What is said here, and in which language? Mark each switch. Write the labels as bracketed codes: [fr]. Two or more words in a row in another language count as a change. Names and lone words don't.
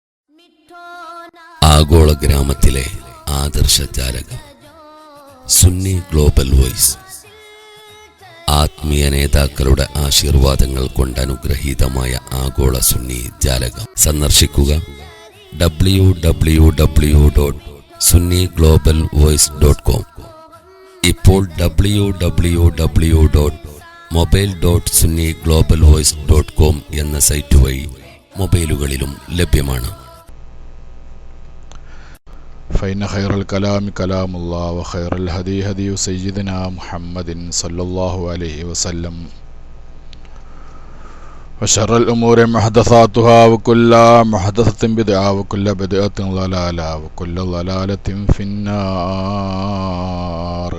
[ml] ആഗോള ഗ്രാമത്തിലെ ആദർശ ജാലകം സുന്നി ഗ്ലോബൽ വോയിസ്. ആത്മീയ നേതാക്കളുടെ ആശീർവാദങ്ങൾ കൊണ്ട് അനുഗ്രഹീതമായ ആഗോള സുന്നി ജാലകം സന്ദർശിക്കുക www.sunniGlobalVoice.com. ഇപ്പോൾ www.mobile.sunniGlobalVoice.com എന്ന സൈറ്റ് വഴി മൊബൈലുകളിലും ലഭ്യമാണ്. [ar] فإن خير الكلام كلام الله وخير الهدي هدي سيدنا محمد صلى الله عليه وسلم وشر الأمور محدثاتها وكل محدثة بدعة وكل بدعة ضلالة وكل ضلالة في النار.